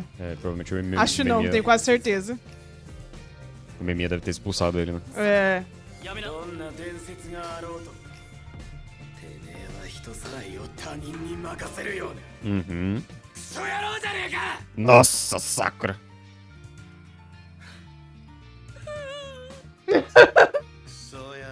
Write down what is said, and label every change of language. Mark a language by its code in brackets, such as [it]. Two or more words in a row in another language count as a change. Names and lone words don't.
[pt] É, provavelmente o Acho não, tenho quase certeza. O Memia deve ter expulsado ele, né? É. [ja] どんな伝説があろうと、てめえは人さらいを他人に任せるような Uhum. クソ野郎じゃねえか。 [pt] Nossa, Sakura! [ja] クソ野郎。